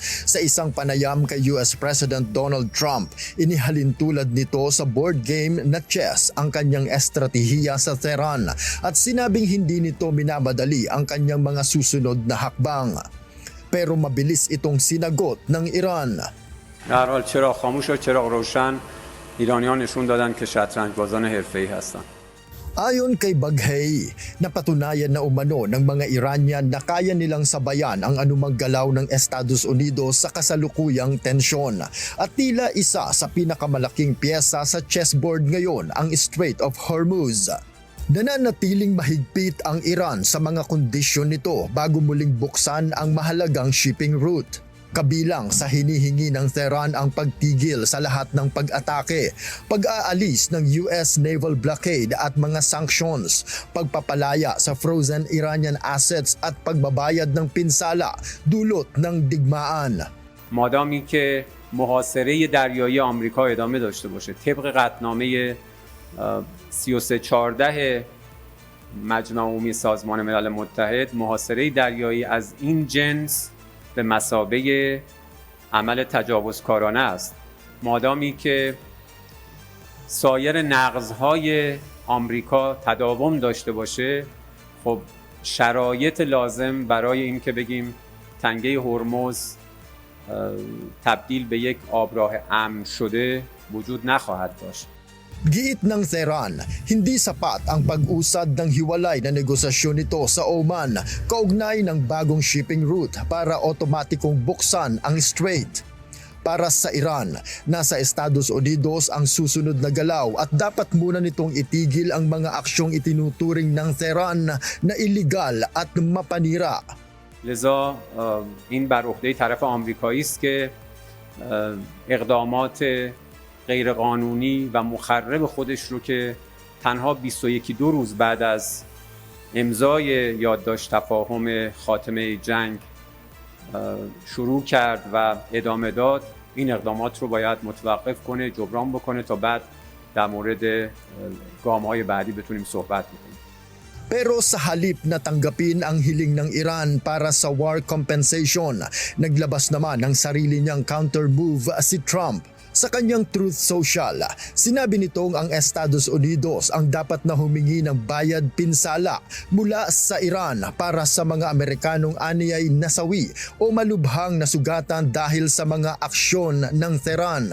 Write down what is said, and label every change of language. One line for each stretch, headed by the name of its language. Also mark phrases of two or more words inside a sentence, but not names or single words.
Filipino: Sa isang panayam kay US President Donald Trump, inihalin tulad nito sa board game na chess ang kanyang estratehiya sa Tehran at sinabing hindi nito minamadali ang kanyang mga susunod na hakbang. Pero mabilis itong sinagot ng Iran.
Persian: در حال چراغ خاموش و چراغ روشن ایرانیان نشون دادن که شطرنج‌بازان حرفه‌ای هستند.
Filipino: Ayon kay Baghei, napatunayan na umano ng mga Iranian na kaya nilang sabayan ang anumang galaw ng Estados Unidos sa kasalukuyang tensyon. At tila isa sa pinakamalaking piyesa sa chessboard ngayon ang Strait of Hormuz. Nananatiling mahigpit ang Iran sa mga kondisyon nito bago muling buksan ang mahalagang
English: shipping route.
Filipino: Kabilang sa hinihingi ng Tehran ang pagtigil sa lahat ng pag-atake, pag-aalis ng
English: US naval blockade
Filipino: at mga sanctions, pagpapalaya sa
English: frozen Iranian assets
Filipino: at pagbabayad ng pinsala dulot ng digmaan.
Persian: مادامی که محاصره دریایی آمریکا ادامه داشته باشه طبق قطعنامه 3314 مجمع عمومی سازمان ملل متحد، محاصره دریایی از این جنس به مثابه عمل تجاوزکارانه است. مادامی که سایر نقض‌های آمریکا تداوم داشته باشه، خب شرایط لازم برای این که بگیم تنگه هرمز تبدیل به یک آبراه امن شده وجود نخواهد داشت.
Filipino: Giit ng Tehran, hindi sapat ang pag-usad ng hiwalay na negosasyon nito sa Oman kaugnay ng bagong
English: shipping route
Filipino: para otomatikong buksan ang strait. Para sa Iran, nasa Estados Unidos ang susunod na galaw at dapat muna nitong itigil ang mga aksyong itinuturing ng Tehran na illegal at mapanira.
Persian: لذا این بر عهده طرف آمریکایی است که اقدامات غیرقانونی و مخرب خودش رو که تنها 21 روز بعد از امضای یادداشت تفاهم خاتمه جنگ شروع کرد و ادامه داد، این اقدامات رو باید متوقف کنه، جبران بکنه تا بعد در مورد گام‌های بعدی بتونیم صحبت بکنیم.
Filipino: Pero sa halip na tanggapin ang hiling ng Iran para sa
English: war compensation,
Filipino: naglabas naman ng sarili niyang counter-move si Trump. Sa kanyang Truth Social, sinabi nitong ang Estados Unidos ang dapat na humingi ng bayad pinsala mula sa Iran para sa mga Amerikanong aniyay nasawi o malubhang nasugatan dahil sa mga aksyon ng Tehran.